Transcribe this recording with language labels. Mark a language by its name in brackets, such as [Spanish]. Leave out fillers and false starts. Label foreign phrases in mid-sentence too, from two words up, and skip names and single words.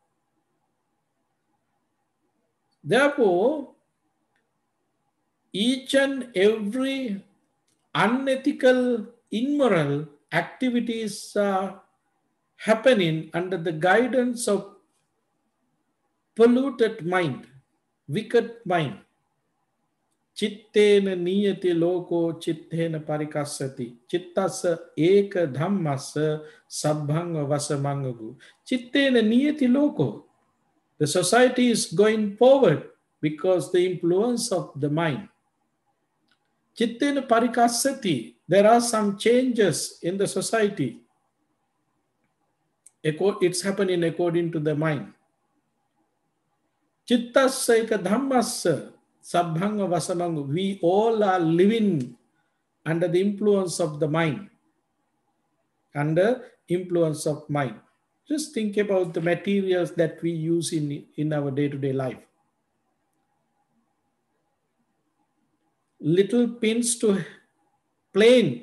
[English] Therefore, each and every unethical, immoral activities are happening under the guidance of polluted mind, wicked mind. [Pali] Chittena niyati loko chittena parikassati. Chittasa eka dhammasa sabbhanga vasamangagu. Chittena niyati loko. [English] The society is going forward because the influence of the mind. [Pali] Chittena parikassati. [English] There are some changes in the society. It's happening according to the mind. [Pali] Chittasya eka dhammasya sabbhanga vasamanga. [English] We all are living under the influence of the mind. Under influence of mind. Just think about the materials that we use in our day-to-day life. Little pins to plane.